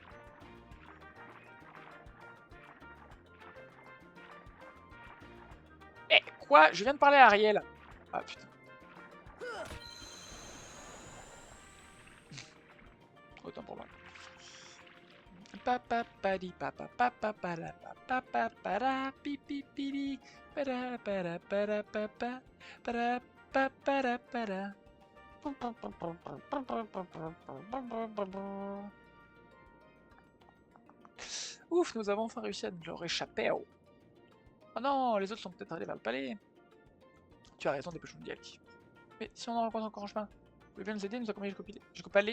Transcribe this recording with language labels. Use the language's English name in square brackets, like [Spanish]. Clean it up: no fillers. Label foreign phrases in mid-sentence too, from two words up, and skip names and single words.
[French] Eh, quoi? Je viens de parler à Ariel. Ah putain. Autant pour moi. Papa padi papa papa para papa para pipi pili para papa para para para. Ouf, nous avons enfin réussi à leur échapper. Oh non, les autres sont peut-être allés vers le palais. Tu as raison, dépêchons-nous d'y aller. Mais si on en rencontre encore en chemin, vous pouvez bien nous aider, nous accompagner jusqu'au palais.